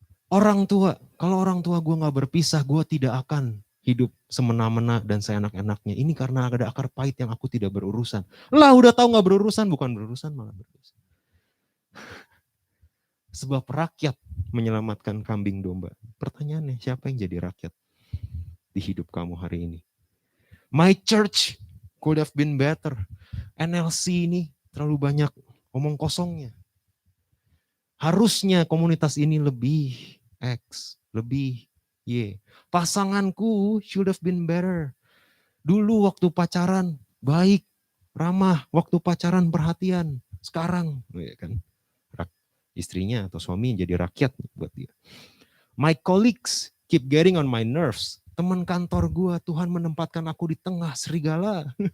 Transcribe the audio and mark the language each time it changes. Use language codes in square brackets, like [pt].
[id] Orang tua, kalau orang tua gue nggak berpisah, gue tidak akan hidup semena-mena dan seenak-enaknya. Ini karena ada akar pahit yang aku tidak berurusan. Lah udah tahu gak berurusan, bukan berurusan malah berurusan. Sebab rakyat menyelamatkan kambing domba. Pertanyaannya, siapa yang jadi rakyat di hidup kamu hari ini? [en] My church could have been better. [id] NLC ini terlalu banyak omong kosongnya. Harusnya komunitas ini lebih X, lebih Y. [en] Pasanganku should have been better. [id] Dulu waktu pacaran baik, ramah, waktu pacaran perhatian. Sekarang, ya kan, istrinya atau suami jadi rakyat buat dia. [en] My colleagues keep getting on my nerves. [id] Teman kantor gue, Tuhan menempatkan aku di tengah serigala.